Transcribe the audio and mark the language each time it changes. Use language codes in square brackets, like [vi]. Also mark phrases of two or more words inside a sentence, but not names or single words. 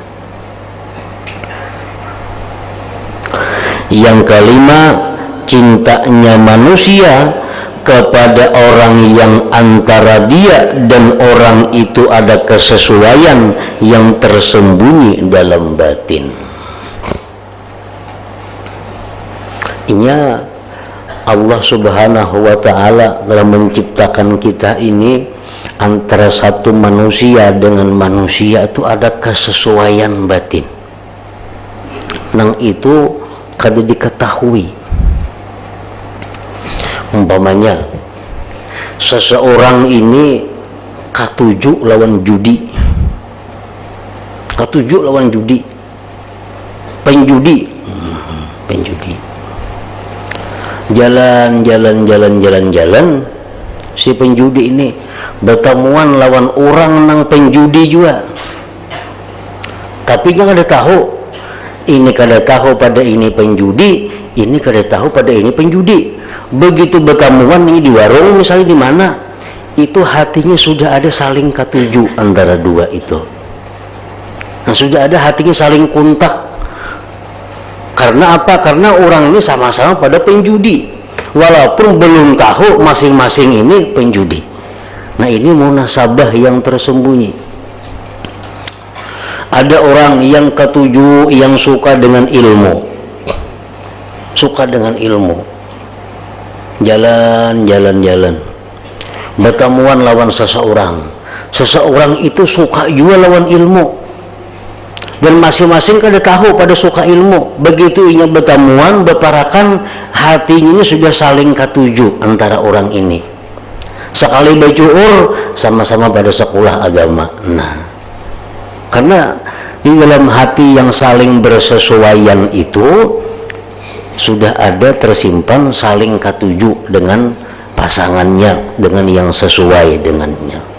[id] Yang kelima, cintanya manusia kepada orang yang antara dia dan orang itu ada kesesuaian yang tersembunyi dalam batin. [bjn] Inya Allah [ar] سبحانه وتعالى [bjn] telah menciptakan kita ini antara satu manusia dengan manusia itu ada kesesuaian batin. Nang itu kada diketahui. Umpamanya seseorang ini katuju lawan judi, penjudi, jalan si penjudi ini bertemuan lawan orang nang penjudi juga, tapi jangan ada tahu ini kada tahu pada ini penjudi, ini kada tahu pada ini penjudi. Begitu bertemuan ini di warung misalnya di mana, itu hatinya sudah ada saling ketuju antara dua itu. [id] Nah, sudah ada hatinya saling kontak. Karena apa? Karena orang ini sama-sama pada penjudi, walaupun belum tahu masing-masing ini penjudi. Nah, ini munasabah yang tersembunyi. [bjn] Ada orang yang ketujuh yang suka dengan ilmu, jalan bertemuan lawan seseorang itu suka juga lawan ilmu, dan masing-masing kada tahu pada suka ilmu. Begitu inya bertemuan berparakan, hatinya sudah saling ketujuh antara orang ini. Sekali bajuur sama-sama pada sekolah agama. [id] Nah, karena di dalam hati yang saling bersesuaian itu sudah ada tersimpan saling ketujuh dengan pasangannya, dengan yang sesuai dengannya.